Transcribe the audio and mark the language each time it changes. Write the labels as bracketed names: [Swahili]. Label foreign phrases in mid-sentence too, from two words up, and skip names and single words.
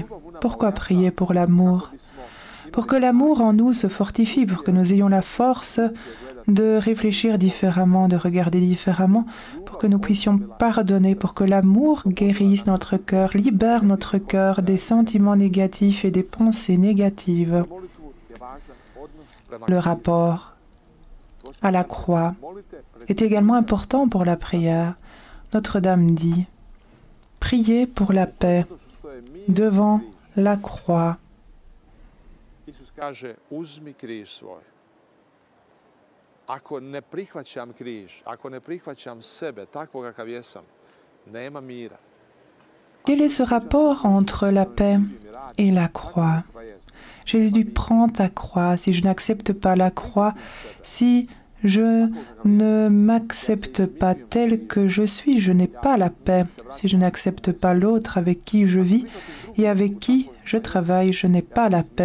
[French] Pourquoi prier pour l'amour? Pour que l'amour en nous se fortifie, pour que nous ayons la force de réfléchir différemment, de regarder différemment, pour que nous puissions pardonner, pour que l'amour guérisse notre cœur, libère notre cœur des sentiments négatifs et des pensées négatives. Le rapport à la croix est également important pour la prière. Notre-Dame dit, priez pour la paix devant la croix. [Croatian] Ako ne prihvaćam križ, ako ne prihvaćam sebe takvog kakav jesam, nema mira. [French] Quel est ce rapport entre la paix et la croix? Jésus dit, prends ta croix. Si je n'accepte pas la croix, si je ne m'accepte pas tel que je suis, je n'ai pas la paix. Si je n'accepte pas l'autre avec qui je vis et avec qui je travaille, je n'ai pas la paix.